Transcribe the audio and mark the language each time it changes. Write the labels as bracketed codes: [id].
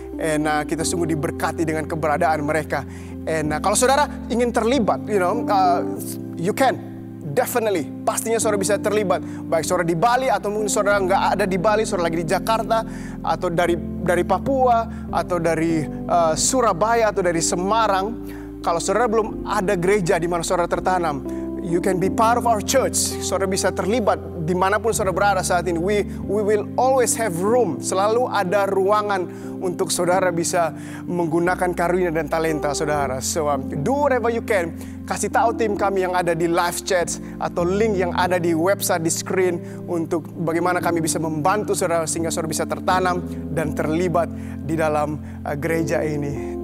[id] And kita sungguh diberkati dengan keberadaan mereka. And kalau saudara ingin terlibat, [en] you can. Definitely, [id] pastinya saudara bisa terlibat. Baik saudara di Bali atau mungkin saudara nggak ada di Bali, saudara lagi di Jakarta, atau dari Papua, atau dari Surabaya, atau dari Semarang. Kalau saudara belum ada gereja di mana saudara tertanam, [en] you can be part of our church. [id] Saudara bisa terlibat dimanapun saudara berada saat ini. [en] We will always have room. [id] Selalu ada ruangan untuk saudara bisa menggunakan karunia dan talenta saudara. [en] So do whatever you can. [id] Kasih tahu tim kami yang ada di live chat atau link yang ada di website di screen untuk bagaimana kami bisa membantu saudara sehingga saudara bisa tertanam dan terlibat di dalam gereja ini.